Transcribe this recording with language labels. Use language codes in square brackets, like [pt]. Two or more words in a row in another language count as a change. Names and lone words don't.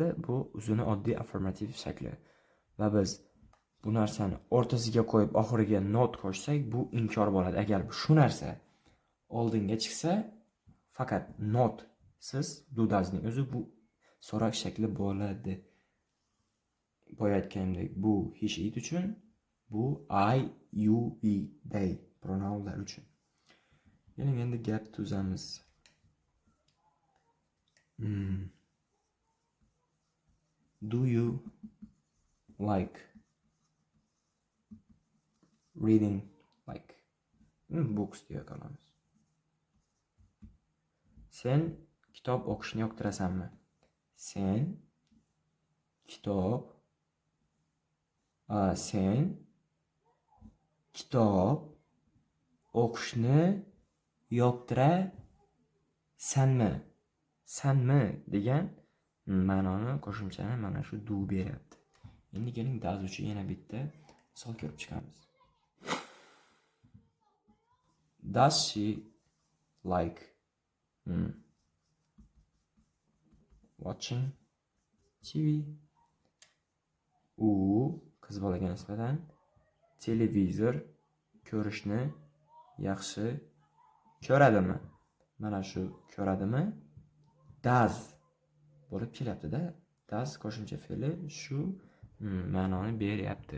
[uz] Bu o'zini oddiy affirmativ shakli. Va biz bu narsani o'rtasiga qo'yib oxiriga not qo'shsak, bu inkor bo'ladi. Agar shu narsa oldinga chiqsa, faqat not siz [en] do does'ning [uz] o'zi bu so'roq shakli bo'ladi. Boya aytganimdek, bu [en] he she [uz] uchun, bu [en] I, you, we, they [uz] pronounlar uchun. Keling endi gap tuzamiz. [en] Do you like reading books [uz] deya qolamiz. Sen kitob o'qishni yoqtirasanmi? Sen kitob o'qishni yoqtirasanmi? Sanmi degan ma'noni qo'shimchani mana shu do beryapti. Endi keling does uchun yana bitta misol ko'rib chiqamiz. [en] Does she like watching TV? [uz] U qiz bolaga nisbatan televizor ko'rishni yaxshi ko'radimi? Mana shu ko'radimi does bo'lib kelyapti-da. Does qo'shimcha fe'li shu ma'noni beryapti.